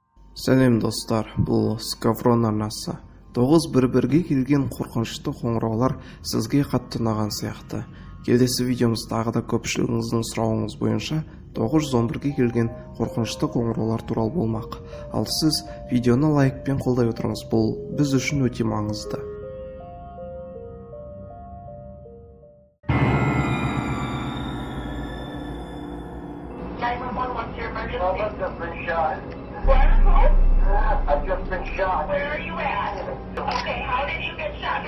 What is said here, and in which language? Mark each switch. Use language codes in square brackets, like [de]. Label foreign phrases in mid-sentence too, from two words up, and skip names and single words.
[kk] Сәлем достар, бұл Скаврон арнасы. 911-ге келген қорқынышты қоңыраулар сізге қатты ұнаған сияқты. Келесі видеомыз тағы да көпшілігіңіздің сұрауыңыз бойынша 911-ге келген қорқынышты қоңыраулар туралы болмақ. Ал сіз видеоны лайкпен қолдай отырыңыз, бұл біз үшін өте маңызды. [en] I've just been shot. Where are you at? Okay, how did you get shot?